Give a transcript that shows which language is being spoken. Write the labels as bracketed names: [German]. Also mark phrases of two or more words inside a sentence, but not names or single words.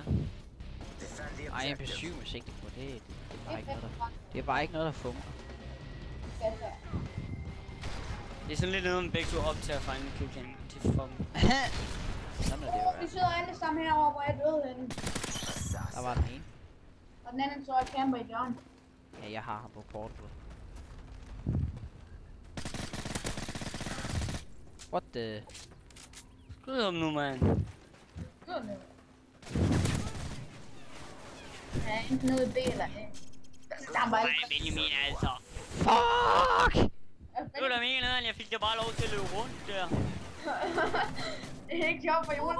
[Danish] Ej, MP7 med sigte på, det er bare ikke noget der fungerer. Det er sådan lidt noget, man begge to optager fra en kildkant til fucking. Sådan er det jo. Vi sidder alle sammen herovre, hvor jeg døde henne. Der var den ene. Og den anden så camper i hjørnet. Ja, jeg har ham på portal. [English] What the... [Danish] Skud ham nu, mand. Skyd ned. Ja, enten noget B eller A. Der er bare Nej, Benjamin altså. Fuck! Det var da mega nederen, jeg fik da bare lov til at løbe rundt der. Det er ikke job for Jonas.